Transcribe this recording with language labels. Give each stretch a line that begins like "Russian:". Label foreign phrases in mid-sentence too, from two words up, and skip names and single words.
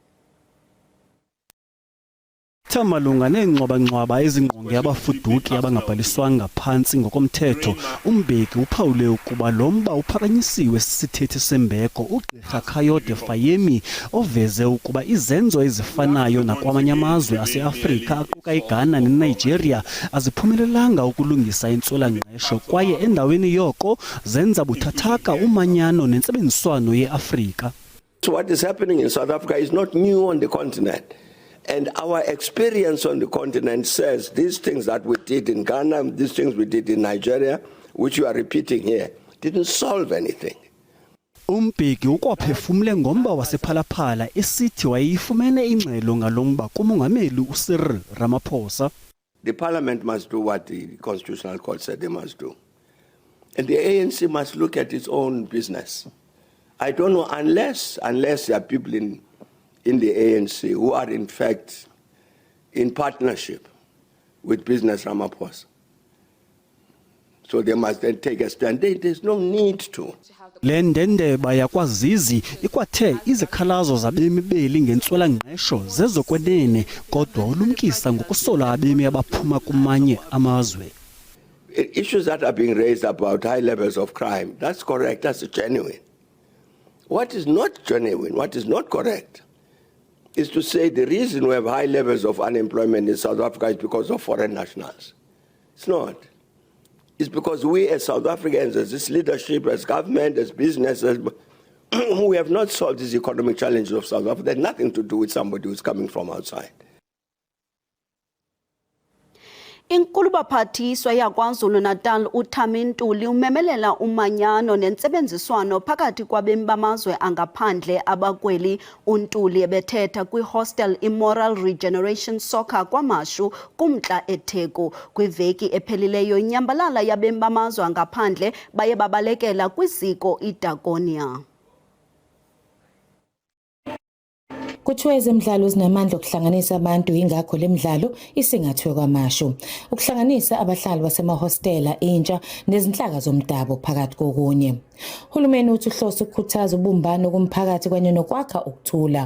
Xhosa: Malunga neengxwaba-ngxwaba ezingqonge abafuduki abangabhaliswanga phantsi ngokomthetho, uMbeki uphawule ukuba lo mba uphakanyisiwe sisithethi sembeko uGqirha Kayode Fayemi oveze ukuba izenzo ezifanayo nakwamanye amazwe aseAfrika aquka iGhana neNigeria aziphumelelanga ukulungisa intswela-ngqesho kwaye endaweni yoko zenza buthathaka umanyano nentsebenziswano yeAfrika.
English: So what is happening in South Africa is not new on the continent. And our experience on the continent says these things that we did in Ghana, these things we did in Nigeria, which you are repeating here, didn't solve anything.
Xhosa: Umbeki ukwaphefumle ngomba wasephalaphala esithi wayifumene ingxelo ngalomba kumongameli uCyril Ramaphosa.
English: The parliament must do what the constitutional court said they must do. And the ANC must look at its own business. I don't know, unless there are people in the ANC who are in fact in partnership with business Ramaphosa. So they must then take a stand. There's no need to.
Xhosa: Le ndendeba yakwaZizi ikwathe izikhalazo zabemi beli ngentswela-ngqesho zezokwenene kodwa ulumkisa ngokusola abemi abaphuma kumanye amazwe.
English: Issues that are being raised about high levels of crime, that's correct, that's genuine. What is not genuine, what is not correct, is to say the reason we have high levels of unemployment in South Africa is because of foreign nationals. It's not. It's because we as South Africans, as this leadership, as government, as businesses, we have not solved these economic challenges of South Africa. They have nothing to do with somebody who's coming from outside.
Xhosa: Inkulubaphathiswa yaKwaZulu-Natal uThami Ntuli umemelela umanyano nentsebenziswano phakathi kwabemi bamazwe angaphandle abakweli. uNtuli ebethetha kwi-hostel Immoral Regeneration Soccer kwaMashu kumntla eTheku. Kwiveki ephelileyo inyambalala yabemi bamazwe angaphandle baye babalekela kwiziko iDagonia.
Zulu: Kuthiwa ezemidlalo zinamandla okuhlanganisa abantu ingakho lemidlalo isingathwe kwaMashu. Ukuhlanganisa abahlali basemahostela intsha nezinhlaka zomdabu phakathi kokunye. Uhulumeni uthi uhlose ukukhuthaza ubumbano kumphakathi kanye nokwakha ukuthula.